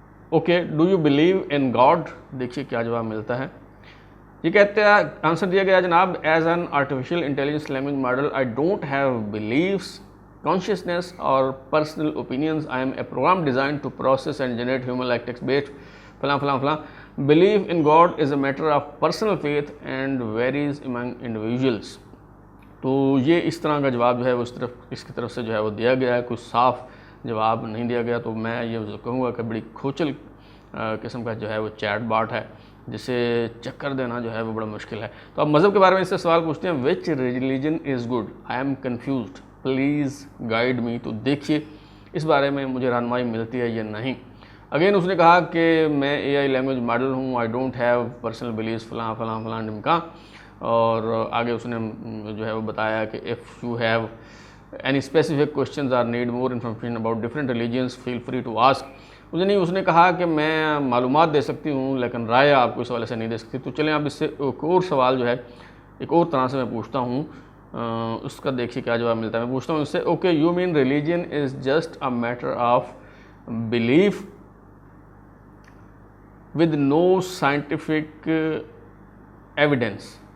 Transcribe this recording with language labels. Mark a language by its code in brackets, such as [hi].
[en] Okay do you believe in God. [ur] دیکھیے کیا جواب ملتا ہے. یہ کہتے ہیں آنسر دیا گیا جناب [en] As an artificial intelligence language model I don't have beliefs consciousness اور personal opinions. I am a program design to process and generate human like text based [ur] فلاں فلاں فلاں. [en] Belief in God is a matter of personal faith and varies among individuals. [ur] تو یہ اس طرح کا جواب جو ہے وہ اس کی طرف سے جو ہے وہ دیا گیا ہے. کوئی صاف جواب نہیں دیا گیا. تو میں یہ کہوں گا کہ بڑی کھوچل قسم کا جو ہے وہ چیٹ باٹ ہے جسے چکر دینا جو ہے وہ بڑا مشکل ہے. تو اب مذہب کے بارے میں اس سے سوال پوچھتے ہیں. [en] Which religion is good. I am confused please guide me. [ur] تو دیکھیے اس بارے میں مجھے رہنمائی ملتی ہے یا نہیں. اگین اس نے کہا کہ میں اے آئی لینگویج ماڈل ہوں. [en] I don't have personal beliefs [ur] فلاں فلاں فلاں ڈمکاں. اور آگے اس نے جو ہے وہ بتایا کہ [en] if you have any specific questions or need more information about different religions feel free to ask. [ur] اس نے کہا کہ میں معلومات دے سکتی ہوں لیکن رائے آپ کو اس حوالے سے نہیں دے سکتی. تو چلیں اب اس سے ایک اور سوال جو ہے ایک اور طرح سے میں پوچھتا ہوں. اس کا دیکھیے کیا جواب ملتا ہے. میں پوچھتا ہوں اس سے [en] Okay you mean religion is just a matter of belief with no scientific evidence.